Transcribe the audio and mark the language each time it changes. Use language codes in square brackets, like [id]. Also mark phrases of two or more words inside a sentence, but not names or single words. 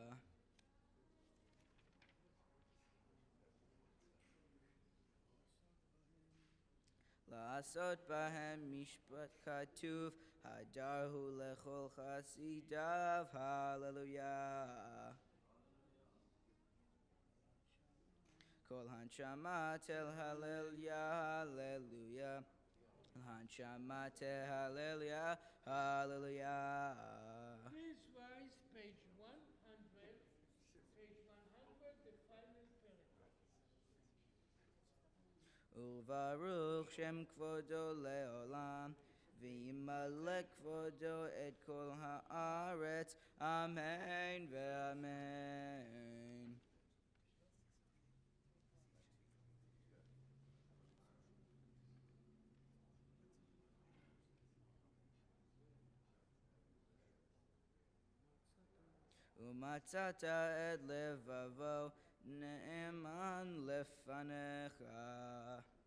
[he] לעשות בהם משפט כתוב הדר הוא לכל חסידיו. Hallelujah. כל הנשמה תהלל הללויה, הללויה. הנשמה תהלל הללויה, הללויה. [en] Please rise, page 100. Page 100, the final paragraph. [he] וברוך שם כבודו לעולם, וימלא כבודו את כל הארץ, אמן ואמן. ומצאת את לבבו, נאמן לפניך.